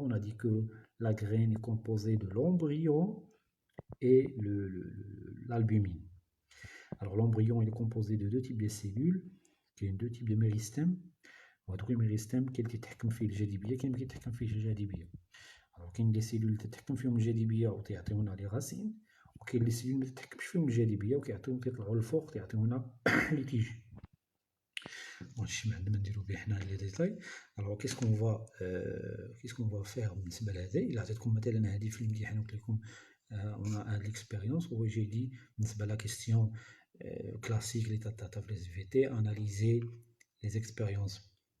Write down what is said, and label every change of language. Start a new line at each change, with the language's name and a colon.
French: On a dit que la graine est composée de l'embryon et l'albumine. Alors l'embryon est composé de deux types de cellules, qui ont deux types de méristèmes.
Arabic: وهذوك الميريستيم كاين اللي تتحكم فيه الجاذبيه، كاين اللي كيتحكم فيه الجاذبيه. alors كاين دي سيلول اللي تتحكم فيهم الجاذبيه وتعطيونا لي راسين، وكاين لي سيلول ما تتحكمش فيهم الجاذبيه وكيطلعوا للفوق تعطيونا لي تيج. هادشي ما عندنا نديرو به حنا لي ديتاي.
French: alors qu'est-ce qu'on va faire بالنسبه لهذا؟
Arabic: الا عطيتكم مثلا هذه في الامتحان قلت لكم
French: on a l'expérience où j'ai dit بالنسبه لا question classique اللي تاع في les SVT analyser les expériences.